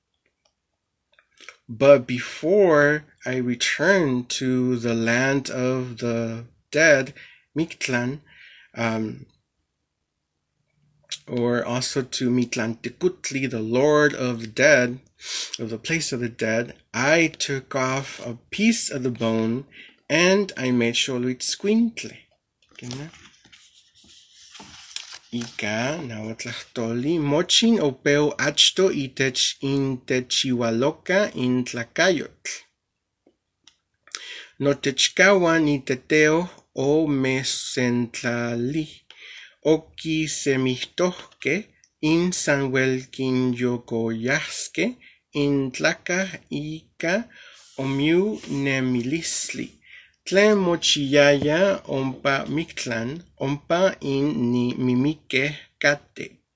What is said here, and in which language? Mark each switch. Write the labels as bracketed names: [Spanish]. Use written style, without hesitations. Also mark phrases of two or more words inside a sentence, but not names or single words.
[English] But before I returned to the land of the dead, Mictlan, or also to Mictlantecuhtli, the Lord of the dead, of the place of the dead, I took off a piece of the bone and I made Xoloitzcuintle. [Nahuatl languages] Ika nahuatlahtoli mochin opeu achto itech intechihualoca in tlacayotl. Notechcahuan iteteo o mesentlali oki semihtohke in sanhuelquinyocoyasque in tlaca ika omiu nemilistli. Tlen mochiyaya ompa Mictlan, ompa in ni mimique cate.